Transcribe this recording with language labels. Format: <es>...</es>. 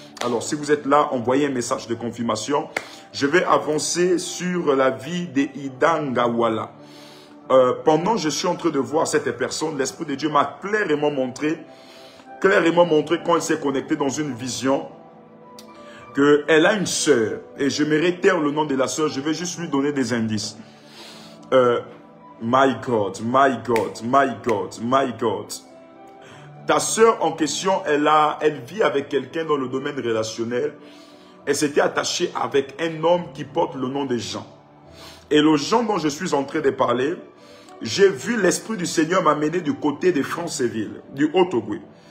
<fr>Alors, si vous êtes là, envoyez un message de confirmation. Je vais avancer sur la vie d'Idangawala. Pendant que je suis en train de voir cette personne, l'Esprit de Dieu m'a clairement montré quand il s'est connecté dans une vision, qu'elle a une sœur, et je me taire le nom de la sœur, je vais juste lui donner des indices.</fr> <en>My God, my God, my God, my God.</en> <fr>Ta sœur en question, elle vit avec quelqu'un dans le domaine relationnel. Elle s'était attachée avec un homme qui porte le nom de Jean. Et le Jean dont je suis en train de parler, j'ai vu l'Esprit du Seigneur m'amener du côté de Franceville, du Haut-Ogooué.</fr>